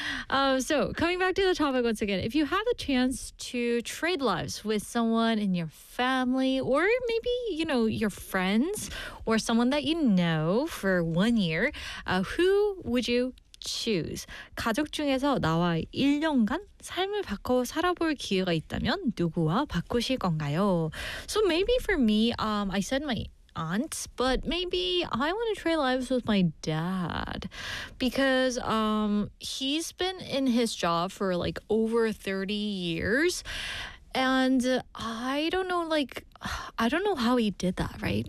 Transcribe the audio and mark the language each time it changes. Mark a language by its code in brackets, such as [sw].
[en] So coming back to the topic once again, if you had the chance to trade lives with someone in your family or maybe, you know, your friends or someone that you know for 1 year, who would you choose? [ko] 가족 중에서 나와 1년간 삶을 바꿔 살아볼 기회가 있다면 누구와 바꾸실 건가요? [en] So maybe for me, I said my aunt, but maybe I want to trade lives with my dad because he's been in his job for like over 30 years and I don't know how he did that, right?